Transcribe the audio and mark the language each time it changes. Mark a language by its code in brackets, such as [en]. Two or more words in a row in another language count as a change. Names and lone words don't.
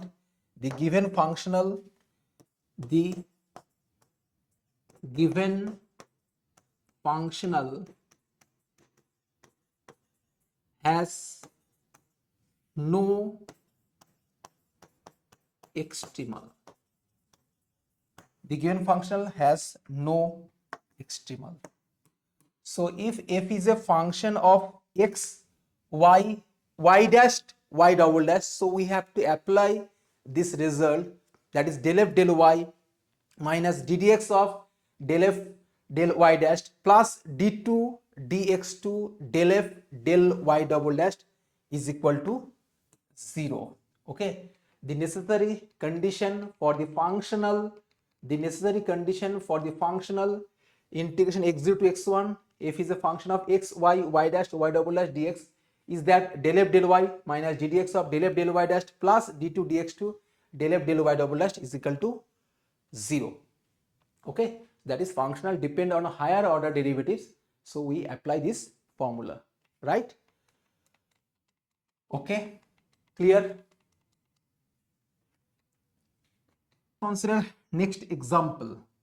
[en] The given functional has no extremal. The given functional has no extremal. So if f is a function of x, y, y dash, y double dash, so we have to apply this result, that is del f del y minus ddx of del f del y dash plus d2 dx2 del f del y double dash is equal to 0. Okay, the necessary condition for the functional integration x0 to x1, f is a function of x, y, y dash, y double dash dx, is that del f del y minus ddx of del f del y dash plus d2 dx2 del f del y double dash is equal to 0. Okay, that is functional depend on higher order derivatives. So we apply this formula, right? Okay, clear? Consider next example.